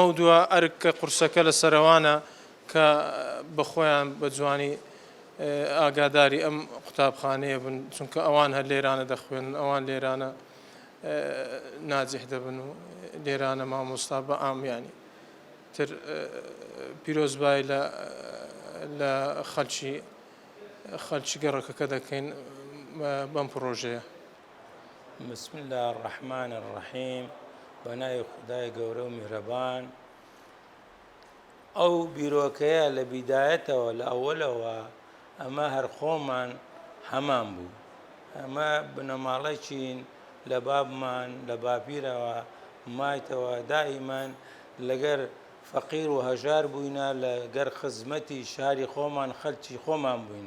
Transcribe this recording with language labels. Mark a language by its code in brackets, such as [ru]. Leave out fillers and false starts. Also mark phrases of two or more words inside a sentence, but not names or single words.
[ckb] دووە ئەرکە قورسەکە لە سەرەوانە کە بە خۆیان بە جوانی ئاگاداری ئەم قوتابخانەیە بن چونکە ئەوان هەر لێرانە دەخوێن ئەوان لێرانە ناجح دەبن و لێرانە مامۆستا بە ئامیانی تر پیرۆزبای لە خەلکی گەڕەکەکە دەکەین بەم پرۆژەیە. [ar] بسم الله الرحمن الرحيم. [ckb] بنای خدای گەورە و میهرەبان، ئەو بیرۆکەیە لە بیدایەتەوە لە ئەوەلەوە ئەمە هەر خۆمان هەمان بوو. ئەمە بنەماڵەیەکین لە بابمان لە باپیرەوە مایتەوە دائیمان لەگەر فەقیر و هەژار بووینە، لەگەر خزمەتی شاری خۆمان خەڵکی خۆمان بووینە.